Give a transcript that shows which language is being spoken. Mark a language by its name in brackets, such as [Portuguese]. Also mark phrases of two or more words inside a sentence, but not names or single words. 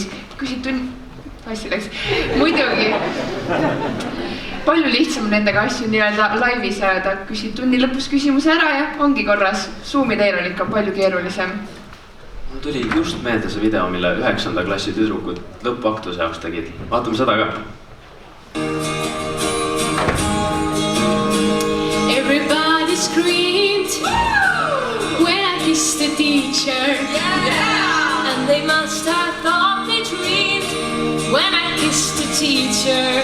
[Estonian] Küsid asju läks. Muidugi. Palju lihtsam on nendega asju nii-öelda laivis ajada. Küsid tunni lõpus küsimuse ära ja ongi korras. Zoomi teel on ikka palju keerulisem. Mul tuli just meelde see video, mille 9. klassi tüdrukud lõppaktuse jaoks tegid. Vaatame seda ka. [English] Everybody screamed when I kissed the teacher. And they must have thought they dreamed when I kissed the teacher.